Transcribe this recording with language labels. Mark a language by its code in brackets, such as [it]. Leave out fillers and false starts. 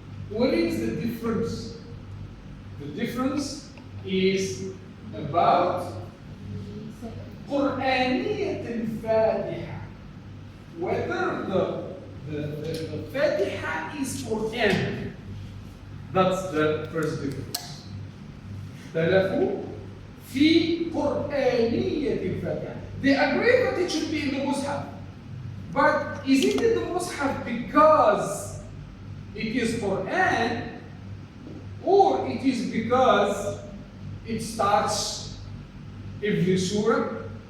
[en] What is the difference? The difference is about [ar] قرآنية الفاتحة. [en] Whether the Fatiha is Quran. That's the first difference. [ar] اختلفوا في قرآنية الفاتحة. [en] They agree that it should be in the Mus'haf. But is it in the Mus'haf because it is Quran, or it is because it starts every surah?